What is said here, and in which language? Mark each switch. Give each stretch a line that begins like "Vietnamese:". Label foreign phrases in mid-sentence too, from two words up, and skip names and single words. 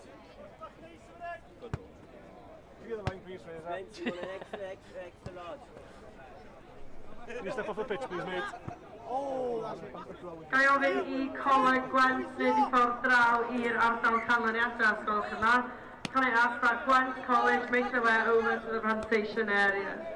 English: Good though. You get the line please, Fraser. You want an extra large. Can you step off the pitch please, mate? Oh, that's a
Welsh: Ga I ofyn I Coleg Gwent nid I ffordd draw i'r ardal canlyniadau os gwelwch yn dda.
English: Can I ask that Gwent College make their way over to the presentation area?